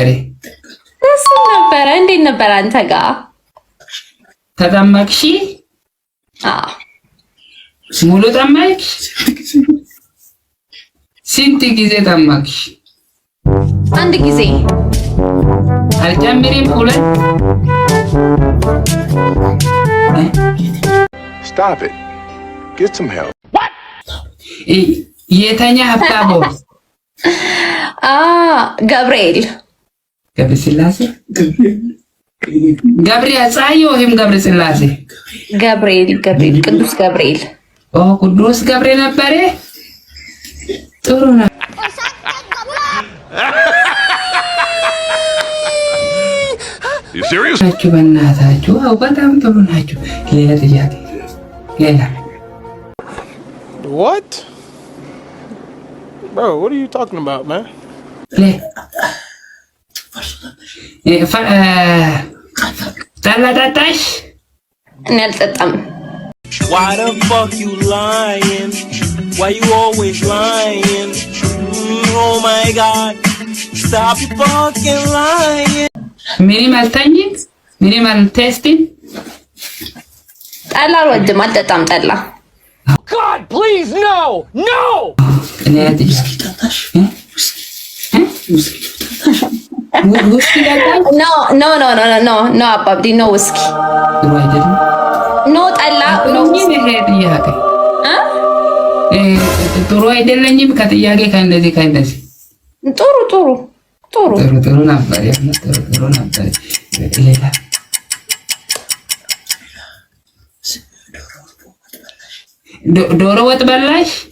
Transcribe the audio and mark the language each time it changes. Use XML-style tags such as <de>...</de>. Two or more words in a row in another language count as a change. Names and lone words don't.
<am>ደስ ነበር። እንዴት ነበር አንተ ጋር? ተጠመቅሽ? አዎ። ሙሉ ጠመቅሽ? ስንት ጊዜ ጠመቅሽ? አንድ ጊዜ። አልጨምሪም? ሁለት?</am> <en>Stop it. Get some help. What?</en> <am>የተኛ ሀብታሙ? ገብርኤል ገብረስላሴ? ገብርኤል ፀሐይ ወይም ገብረስላሴ? ገብርኤል ቅዱስ ገብርኤል። ቅዱስ ገብርኤል ነበር። ጥሩ ነው።</am> <en>You serious?</en> <am>ናችሁ በእናታችሁ። በጣም ጥሩ ናችሁ። ሌላ ጥያቄ? ሌላ?</am> <en>What? Bro, what are you talking about, man?</en> <am>ጠላ ጠጣሽ? እኔ አልጠጣም።</am> <en>Why the fuck you lying? Why you always lying? Oh my god. Stop you fucking lying. Minimal tangent? Minimal testing?</en> <am>ጠላ አልወድም፣ አልጠጣም ጠላ።</am> <en>God, please, no! No! No,</en> <am>አባብዲ ኖ ውስኪ ኖ ጠላ ኖ ጥሩ አይደለኝም። ከጥያቄ ከእንደዚህ ጥሩ ነበር። ሌላ ዶሮ ወጥ በላሽ?</am>